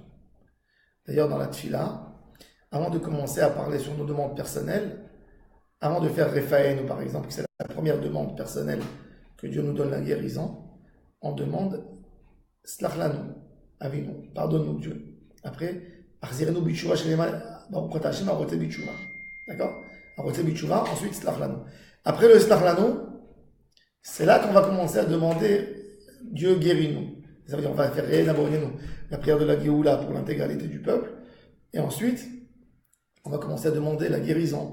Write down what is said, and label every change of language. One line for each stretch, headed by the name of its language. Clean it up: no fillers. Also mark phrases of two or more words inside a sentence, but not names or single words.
French: D'ailleurs, dans la tfila, avant de commencer à parler sur nos demandes personnelles, avant de faire Rephaenu, par exemple, c'est la première demande personnelle que Dieu nous donne la guérison, on demande
Hebrew: סלח לנו אבינו,
French: pardonne-nous Dieu. Après,
Hebrew: החזירנו בתשובה שלמה ברוך אתה השם הרוצה בתשובה. D'accord? הרוצה בתשובה,
French: ensuite
Hebrew: סלח לנו.
French: Après le
Hebrew: סלח לנו,
French: c'est là qu'on va commencer à demander Dieu guéris-nous. Ça veut dire on va faire nous la prière de la Géoula pour l'intégralité du peuple. Et ensuite, on va commencer à demander la guérison.